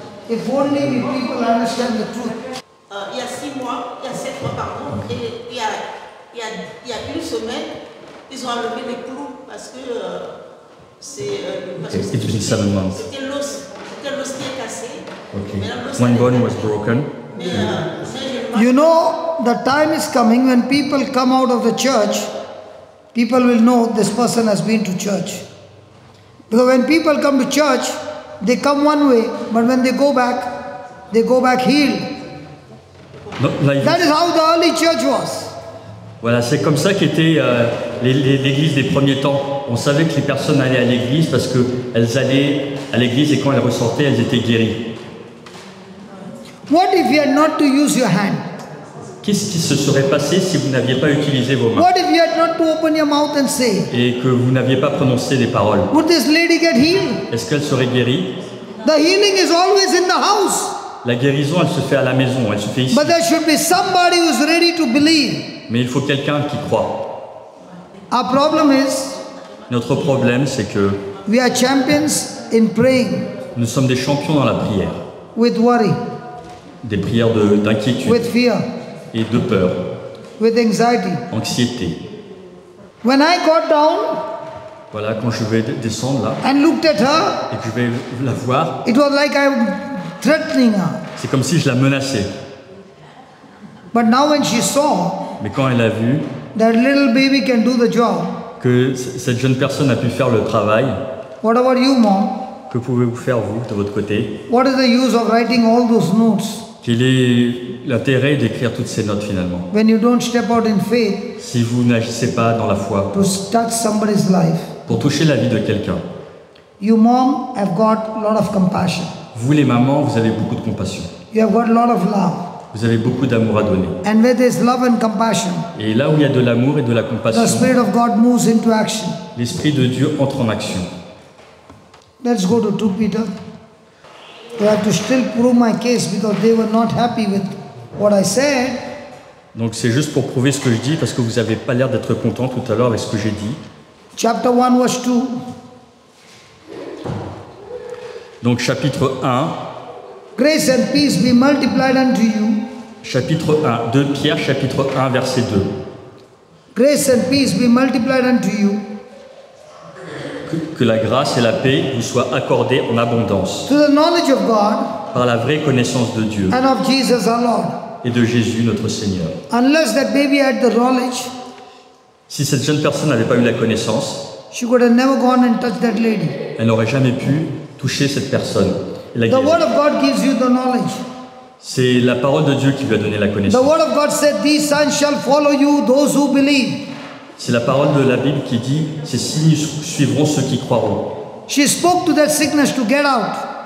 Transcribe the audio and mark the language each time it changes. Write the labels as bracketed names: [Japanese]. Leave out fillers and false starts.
[English] If only we people understand the truth. [French] Il y a 6 mois, il y a 7 mois, pardon, et il y a une semaine, ils ont enlevé les clous parce que [English] It's been 7 months. [French] c'était l'os qui est cassé. [English] Okay. [French] Maintenant, l'os [English] One [French] est- [English] bone was broken. [French] Mais je [English] You know, the time is coming when people come out of the church, people will know this person has been to church. Because when people come to church, they come one way, but when they go back healed. [French] Non, là, il- [English] That is how the early church was. [French] Voilà, c'est comme ça qu'était l'église des premiers temps. On savait que les personnes allaient à l'église parce qu'elles allaient à l'église et quand elles ressortaient, elles étaient guéries. [English] What if you had not to use your hand? [French] Qu'est-ce qui se serait passé si vous n'aviez pas utilisé vos mains [English] What if you had not to open your mouth and say? [French] et que vous n'aviez pas prononcé des paroles? [English] Would this lady get healed? [French] Est-ce qu'elle serait guérie? [English] The healing is always in the house. [French] La guérison, elle se fait à la maison, elle se fait ici. [English] But there should be somebody who's ready to believe. [French] Mais il faut quelqu'un qui croit. [English] Our problem is [French] Notre problème, c'est que [English] we are champions in praying [French] nous sommes des champions dans la prière. [English] with worry, [French] Des prières d'inquiétude [English] with fear, [French] et de peur, [English] with anxiety. [French] anxiété. [English] When I got down [French] Voilà, quand je vais descendre là [English] and looked at her, [French] et que je vais la voir, [English] it was like I'm threatening her. [French] c'est comme si je la menaçais. [English] But now when she saw [French] Mais quand elle a vu [English] that little baby can do the job, [French] que cette jeune personne a pu faire le travail, [English] what about you, Mom? [French] que pouvez-vous faire vous de votre côté? [English] What is the use of writing all those notes [French] Quel est l'intérêt d'écrire toutes ces notes finalement? [English] when you don't step out in faith [French] Si vous n'agissez pas dans la foi [English] to touch somebody's life? [French] pour toucher la vie de quelqu'un. [English] You, Mom, have got a lot of compassion. [French] Vous les mamans, vous avez beaucoup de compassion. [English] You have got a lot of love. [French] Vous avez beaucoup d'amour à donner. [English] And where there's love and compassion, [French] Et là où il y a de l'amour et de la [English] the [French] compassion, [English] Spirit of God moves into action. [French] l'Esprit de Dieu entre en action. [English] Let's go to 2 Peter. I have to still prove my case because they were not happy with what I said. [French] Donc c'est juste pour prouver ce que je dis parce que vous n'avez pas l'air d'être content tout à l'heure avec ce que j'ai dit. [English] Chapter 1, verse 2. [French] Donc chapitre 1, [English] Grace and peace be multiplied unto you. [French] chapitre 1, 2 Pierre, chapitre 1, verset 2. [English] Grace and peace be multiplied unto you [French] Que la grâce et la paix vous soient accordées en abondance [English] to the knowledge of God [French] par la vraie connaissance de Dieu [English] and of Jesus our Lord. [French] et de Jésus notre Seigneur. [English] Unless that baby had the knowledge, [French] Si cette jeune personne n'avait pas eu la connaissance, [English] she could have never gone and touched that lady. [French] elle n'aurait jamais pu toucher cette personne. Et la [English] The [French] guérir. [English] Word of God gives you the knowledge. [French] C'est la parole de Dieu qui lui a donné la [English] The [French] connaissance. [English] word of God said, "These signs shall follow you, those who believe." [French] C'est la parole de la Bible qui dit, ces signes suivront ceux qui croiront. [English] She spoke to that sickness to get out.